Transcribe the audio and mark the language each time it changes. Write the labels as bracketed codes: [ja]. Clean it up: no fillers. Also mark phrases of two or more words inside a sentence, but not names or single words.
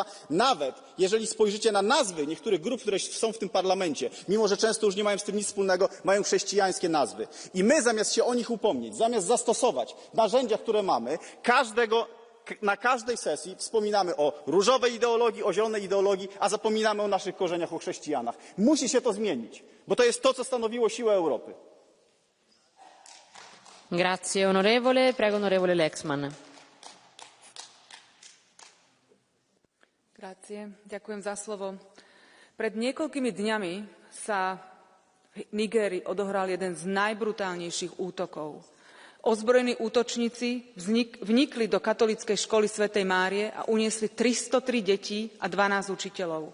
[pl] Nawet jeżeli spojrzycie na nazwy niektórych grup, które są w tym parlamencie, mimo że często już nie mają z tym nic wspólnego, mają chrześcijańskie nazwy. I my zamiast się o nich upomnieć, zamiast zastosować narzędzia, które mamy, na każdej sesji wspominamy o różowej ideologii, o zielonej ideologii, a zapominamy o naszych korzeniach, o chrześcijanach. Musi się to zmienić, bo to jest to, co stanowiło siłę Europy. [it] Grazie onorevole. Prego onorevole Lexman. Grazie. [sk] Ďakujem za slovo. Pred niekoľkými dňami sa v Nigérii odohral jeden z najbrutálnejších útokov. Ozbrojení útočníci vnikli do katolíckej školy svätej Márie a uniesli 303 detí a 12 učiteľov.